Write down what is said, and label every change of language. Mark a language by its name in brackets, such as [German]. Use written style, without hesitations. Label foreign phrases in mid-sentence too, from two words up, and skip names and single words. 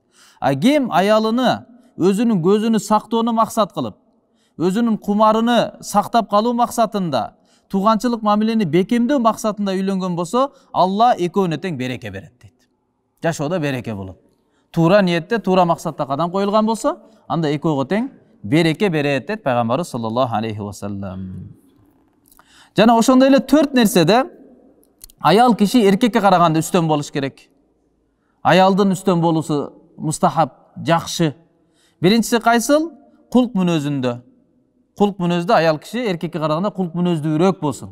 [Kyrgyz] Ким аялыны өзүнүн көзүнү сактоону максат кылып, өзүнүн кумарыны сактап калуу максатында, туганчылык мамилени бекемдөө максатында үйлөнгөн болсо, Алла экөөнө тең береке берет дейт. Жашоодо береке болот. Туура ниетте, туура максатта кадам коюлган болсо, анда экөөгө тең береке берет дейт пайгамбарыбыз [Arabic] صلى الله عليه وسلم. [Kyrgyz] Жана ошондой эле 4 нерседе аял киши эркекке караганда үстөн болуш керек. Аялдын үстөн болуусу мустахаб, жакшы. Биринчиси кайсыл? Кулк мүнөзүндө. Кулк мүнөздө аял киши эркекке караганда кулк мүнөздүүрөөк болсун.